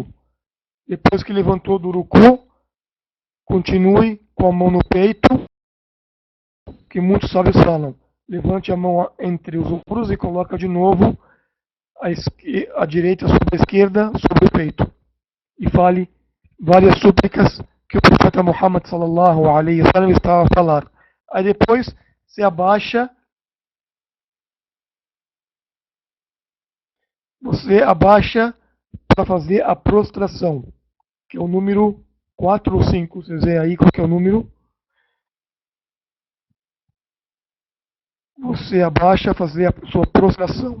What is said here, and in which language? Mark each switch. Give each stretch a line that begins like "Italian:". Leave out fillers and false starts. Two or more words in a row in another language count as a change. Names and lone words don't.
Portuguese: Depois que levantou do ruku, continue com a mão no peito, que muitos sábios falam. Levante a mão entre os ombros e coloca de novo a direita sobre a esquerda sobre o peito. E fale várias súplicas que o profeta Muhammad
Arabic: صلى الله عليه وسلم
Portuguese: estava a falar. Aí depois se abaixa, você abaixa para fazer a prostração, que é o número 4 ou 5, vocês veem aí qual que é o número. Você abaixa para fazer a sua prostração.